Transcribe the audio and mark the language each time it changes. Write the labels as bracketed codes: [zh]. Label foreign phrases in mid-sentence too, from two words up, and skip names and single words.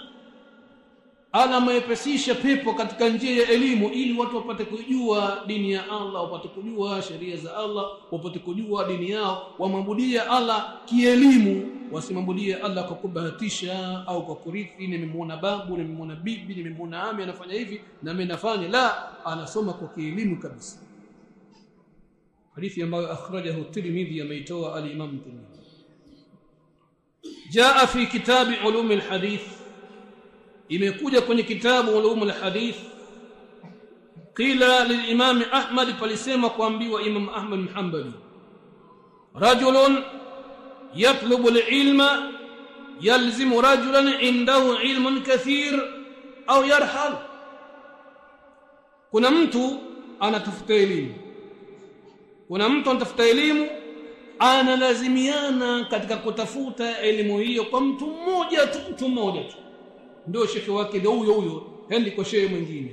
[sw] Allah amepesisha pepo katika njia ya elimu, ili watu wapate kujua dini ya Allah, wapate kujua sheria za Allah, wapate kujua dini yao, wamwabudia Allah kielimu. wasimambulie Allah kwa kubahatisha au kwa kurithi, nimemuona babu, nimemuona bibi, nimemuona ami anafanya hivi na mimi nafanya. La, anasoma kwa kielimu kabisa. Hadithi ambayo akhrajahu Tirmidhi, ameitoa al-Imam Tirmidhi. [ar] جاء في كتاب علوم الحديث, [sw] imekuja kwenye kitabu ulum al-hadith. [ar] قيل للإمام أحمد, [sw] palisema kuambiwa Imam Ahmad bin Hanbali, [ar] رجل يطلب العلم يلزم رجلا عنده علم كثير أو يرحل. [sw] Kuna mtu anatafuta elimu, kuna mtu anatafuta elimu, analazimiana katika kutafuta elimu hiyo kwa mtu mmoja tu, ndio shekhi wake ndio huyo, hendi kwa shekhi mwingine.